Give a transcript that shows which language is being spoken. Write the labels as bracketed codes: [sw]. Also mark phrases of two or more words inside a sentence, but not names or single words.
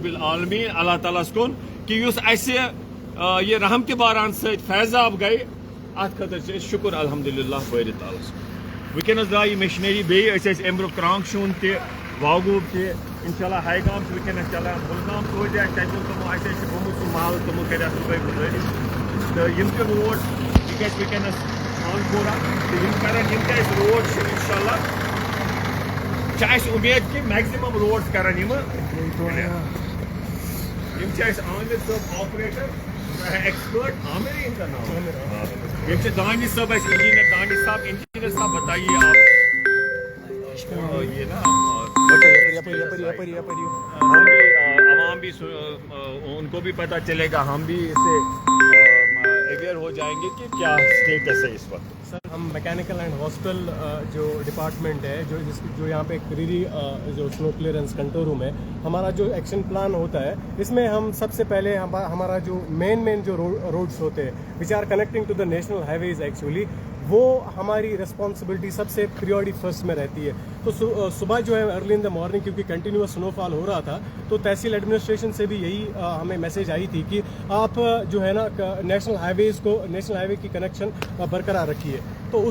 [ks] العالمیٖن اللہ تعالیٰ ہس کُن کہِ یُس اَسہِ یہِ رحمتہِ باران سۭتۍ فیضاب گٔے اتھ خٲطرٕ چھِ أسۍ شُکُر الحمدللہ بٲرِ تعالیٰ ہس کُن وٕنکیٚنس درٛاے یہِ مشیٖنری بیٚیہِ أسۍ ٲسۍ امہِ برونٛہہ کرٛانٛک شوٗن تہِ واگوٗب تہِ انشاءاللہ ہاے گام چھُ وٕنکیٚنس چلان بُلگام توتہِ اَسہِ تَتہِ ووٚن تِمو اَسہِ چھُ گوٚمُت سُہ محلہٕ تِمو کَرِ اَصٕل پٲٹھۍ گُزٲرِش تہٕ یِم تہِ روڈ یہِ گژھِ وٕنکیٚنس خانپورہ تہٕ یِم کرن یِم تہِ اَسہِ روڈ چھِ انشاءاللہ چھِ اَسہِ اُمید کہِ میکزِمم روڈ کرن یِمہٕ یِم چھِ اَسہِ عامر صٲب آپریٹر ایکسپرٹ [ur] عامر ہی ان کا نام یہ دانش صاحب انجینئر دانش صاحب انجینئر صاحب بتائیے آپ یہ نا عوام بھی ان کو بھی پتہ چلے گا ہم بھی اس سے اویئر ہو جائیں گے کہ کیا اسٹیٹس ہے اس وقت سر ہم [en] mechanical and hospital [ur] جو ڈپارٹمنٹ ہے جو یہاں پہ کریری جو [en] snow clearance control room [ur] ہے ہمارا جو [en] action plan [ur] ہوتا ہے اس میں ہم سب سے پہلے ہمارا جو مین جو روڈس ہوتے ہیں [en] which are connecting to the national highways actually [ur] وہ ہماری رسپانسبلٹی سب سے [en] priority first [ur] میں رہتی ہے تو صبح جو ہے [en] early in the morning [ur] کیونکہ [en] continuous snow fall [ur] ہو رہا تھا تو تحصیل ایڈمنسٹریشن سے بھی یہی ہمیں میسج آئی تھی کہ آپ جو ہے نا [en] national highway [ur] کی کنیکشن برقرار رکھیے تو اس